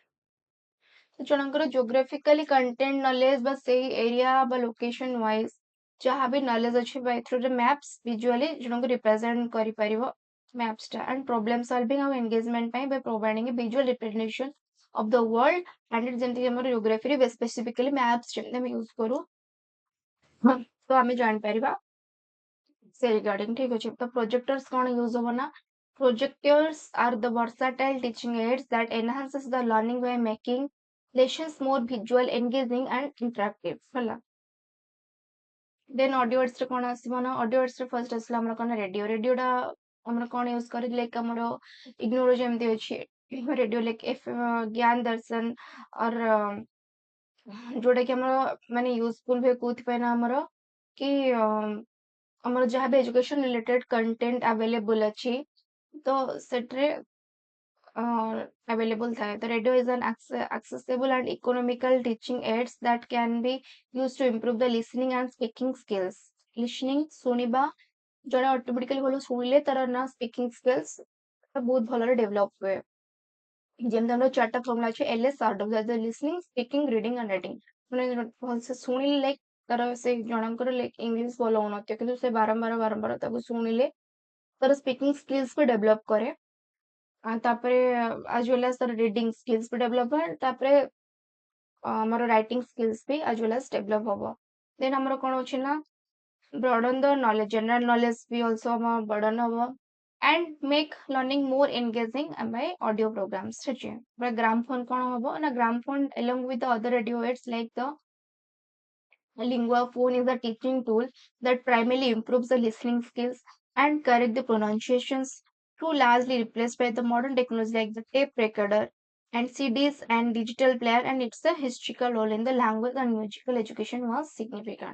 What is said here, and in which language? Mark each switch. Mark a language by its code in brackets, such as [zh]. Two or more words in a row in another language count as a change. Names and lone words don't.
[or] ଜଣଙ୍କର [en] geographically content knowledge [or] ବା ସେଇ area ବା [en] location wise [or] ଯାହା ବି knowledge ଅଛି [en] by through the maps visually [or] ଜଣଙ୍କୁ represent କରିପାରିବ maps ଟା, [en] and problem solving [or] ଆଉ engagement ପାଇଁ [en] by providing a visual representation of the world and [or] ଯେମିତି ଆମର geography ରେ [en] specifically maps [or] ଯେମିତି ଆମେ use କରୁ ତ ଆମେ ଜାଣିପାରିବା ସେ ରିଗାର୍ଡିଂ ଠିକ ଅଛି। [en] ତ projectors କଣ use [or] ହବ ନା [en] projectors are the versatile teaching aids that enhances the learning by making lessons more visual, engaging and interactive ହେଲା। then audio aids [or] ରେ କଣ ଆସିବ ନା [en] audio aids [or] ରେ ଫାର୍ଷ୍ଟ ଆସିଲା ଆମର କଣ ରେଡିଓଟା ଆମର କଣ ୟୁଜ କରି ଲାଇକ୍ ଆମର ଇଗ୍ନୋର ଯେମିତି ଅଛି [en] radio like [or] ଜ୍ଞାନ ଦର୍ଶନ ଅର ଯୋଉଟା କି ଆମର ମାନେ ୟୁଜଫୁଲ ହୁଏ କୋଉଥିପାଇଁ ନା ଆମର କି ଆମର ଯାହା ବି [en] education related content available [or] ଅଛି ତ ସେଥିରେ available ଥାଏ। [en] The radio is an accessible and economical teaching aids that can be used to improve the listening and speaking skills। [or] listening ଶୁଣିବା ଜଣେ ଅଟୋମେଟିକାଲି ଭଲ ଶୁଣିଲେ ତାର ନା [en] speaking skills [or] ବହୁତ ଭଲରେ ଡେଭଲପ ହୁଏ। ଯେମିତି ଆମର ଚାରିଟା ଫର୍ମୁଲା ଅଛି [en] LS RW, listening, speaking, reading and writing। [or] ମାନେ ଭଲସେ ଶୁଣିଲେ ଲାଇକ୍ ତାର ସେ ଜଣଙ୍କର [en] like English [or] ଭଲ ହଉନଥିବ କିନ୍ତୁ ସେ ବାରମ୍ବାର ତାକୁ ଶୁଣିଲେ ତାର [en] speaking skills [or] ବି ଡେଭଲପ କରେ। ତାପରେ [en] as well as [or] ତାର [en] reading skills [or] ବି ଡେଭଲପ ହୁଏ, ତାପରେ ଆମର [en] writing skills [or] ବି [en] as well as [or] ଡେଭଲପ ହବ। ଦେନ୍ ଆମର କଣ ଅଛି ନା [en] broaden the knowledge, general knowledge ବି also ଆମର burden ହବ and make learning more engaging by audio programs [or] ଠିକ ଅଛି। [en] gramophone କଣ ହବ ନା gramophone along with the other radio aids like the lingua phone is a teaching tool that primarily improves the listening skills and correct the pronunciations, too largely replaced by the modern technology like the tape recorder and CDs and digital player, and its a historical role in the language and musical education was significant.